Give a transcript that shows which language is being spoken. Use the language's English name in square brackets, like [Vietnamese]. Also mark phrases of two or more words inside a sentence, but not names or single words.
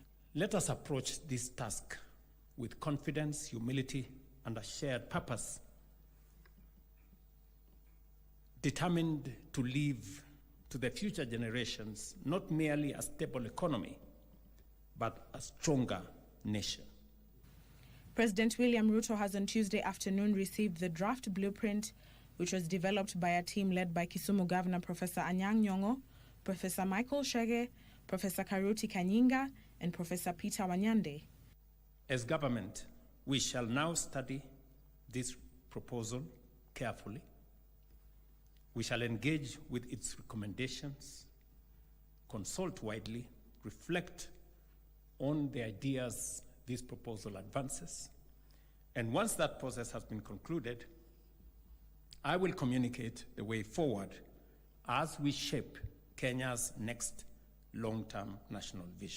[English] Let us approach this task with confidence, humility, and a shared purpose, determined to leave to the future generations not merely a stable economy, but a stronger nation. President William Ruto has on Tuesday afternoon received the draft blueprint, which was developed by a team led by Kisumu Governor Professor Anyang' Nyong'o, Professor Michael Chege, Professor Karuti Kanyinga, and Professor Peter Wanyande. As government, we shall now study this proposal carefully. We shall engage with its recommendations, consult widely, reflect on the ideas this proposal advances, and once that process has been concluded, I will communicate the way forward as we shape Kenya's next long-term national vision.